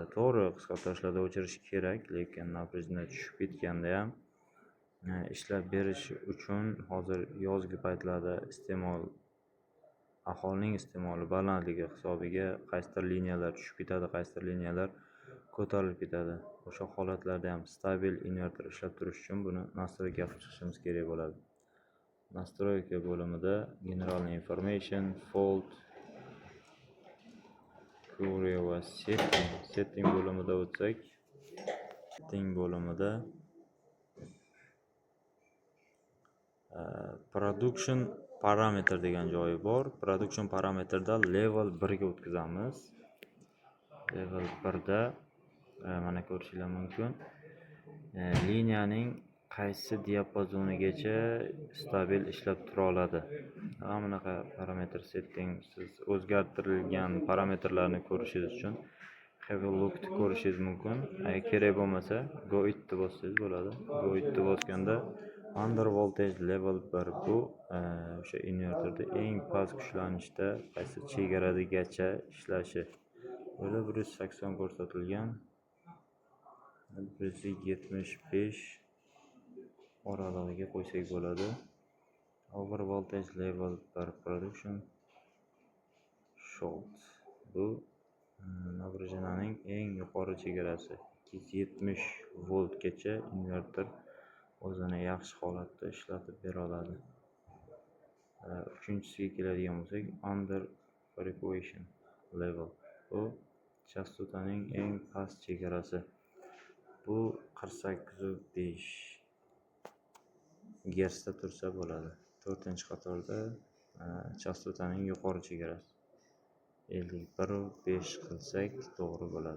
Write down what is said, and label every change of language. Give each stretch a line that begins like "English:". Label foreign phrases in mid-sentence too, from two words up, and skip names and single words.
Uzbek: To'g'ri, qisqa tutashlarda o'chirish kerak, lekin напряжение tushib ketganda ham ishlab berish uchun hozir yozgi paytlarda aholining iste'moli balandligi hisobiga qaysidir liniyalar tushib ketadi, qaysidir liniyalar ko'tarilib ketadi. O'sha holatlarda ham stabil invertor ishlab turish uchun buni nastroyka qilib chiqishimiz kerak bo'ladi. Nastroyka bo'limida
English: general information,
Uzbek: fault, query va setting bo'limida o'tsak, setting bo'limida
English: production parameter
Uzbek: degan joyi bor.
English: Production parameterda level 1
Uzbek: ga o'tkazamiz. Level 1 da mana ko'rishingiz mumkin. Liniyaning qaysi diapazonigacha stabil ishlab tura oladi. Mana bunaqa
English: parameter setting,
Uzbek: siz o'zgartirilgan parametrlarni ko'rishingiz uchun
English: have a look
Uzbek: ko'rishingiz mumkin. Agar kerak bo'lmasa,
English: go it
Uzbek: deb bossangiz bo'ladi.
English: Go it
Uzbek: deb bosganda
English: under voltage level 1
Uzbek: bu o'sha invertorda eng past kuchlanishda qaysi chegaragacha ishlashi. Bunda 180 ko'rsatilgan. 175 oralig'iga qo'ysak bo'ladi.
English: Over voltage level 1 production short.
Uzbek: Bu напряжениyaning eng yuqori chegarasi. 270 voltgacha invertor o'zini yaxshi holatda ishlatib bera oladi. Uchinchisiga keladigan bo'lsak,
English: under frequency level.
Uzbek: Bu chastotaning eng past chegarasi. Bu 48.5 Hzda tursa bo'ladi. 4-qatorda chastotaning yuqori chegarasi. 51.5 qilsak to'g'ri bo'ladi.